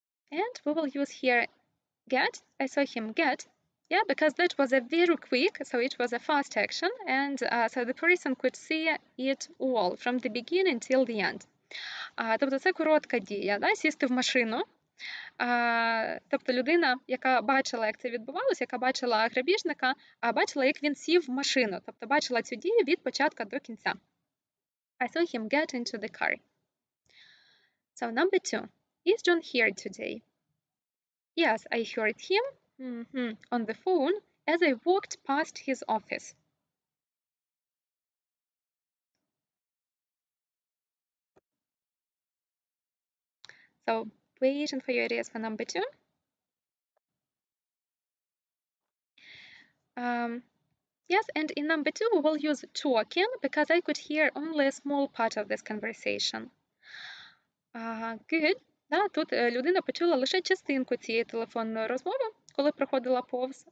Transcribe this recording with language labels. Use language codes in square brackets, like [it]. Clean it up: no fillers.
[en] And we will use here get. I saw him get. Yeah, because that was a very quick, so it was a fast action, and so the person could see it all from the beginning till the end. [uk] Тобто це коротка дія, да? Сісти в машину. Тобто людина, яка бачила, як це відбувалося, яка бачила грабіжника, бачила, як він сів в машину, тобто бачила цю дію від початку до кінця. [en] I saw him get into the car. So number 2. Is John here today? Yes, I heard him on the phone as I walked past his office. So waiting for your ideas for number 2. Yes, and in number 2 we will use talking because I could hear only a small part of this conversation. Good. [uk] Да, тут людина почула лише частинку цієї телефонної розмови, коли проходила повз.